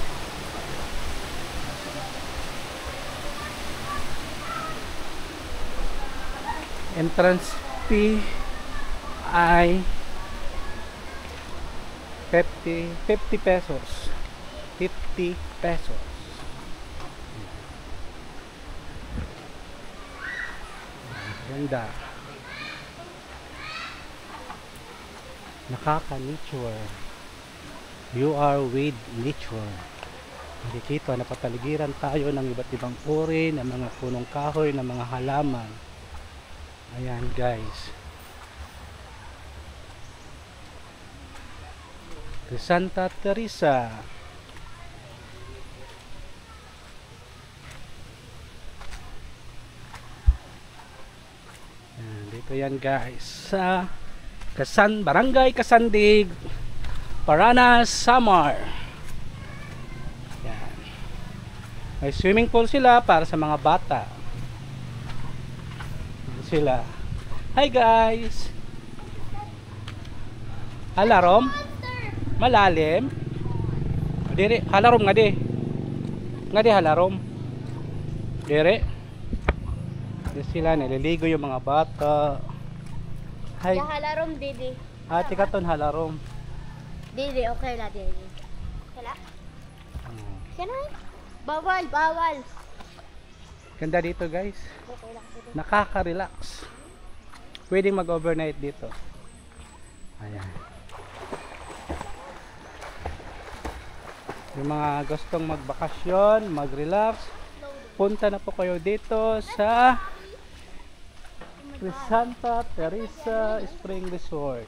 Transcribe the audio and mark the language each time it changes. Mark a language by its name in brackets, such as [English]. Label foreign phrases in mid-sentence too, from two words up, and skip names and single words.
[Filipino] Entrance fee ay 50 pesos. 50 pesos. Ganda. [English] Nakaka-nature. You are with nature. [Filipino] Nakikita na papaligiran tayo ng iba't ibang uri ng mga punong kahoy, ng mga halaman. Ayan guys. The Santa Teresa. Ayan, dito yan guys sa Barangay Kasandig, Paranas, Samar. Yan. May swimming pool sila para sa mga bata. Yan sila. Hi guys. [Waray] Halarom? Malalim? Diri, halarom nga di. Nga di halarom. Diri. [Filipino] Diri sila nililigo yung mga bata. Hi. [Waray] Ya halarom didi. Ati katon halarom. Didi okay la didi. Kala? Kana? [Filipino] Bawal, bawal. Ganda dito guys. [Waray] Okay lang didi. [Filipino] Nakaka-relax. Pwedeng mag-overnight dito. Ayan. Yung mga gustong magbakasyon, mag-relax, punta na po kayo dito sa Santa Teresa Spring Resort.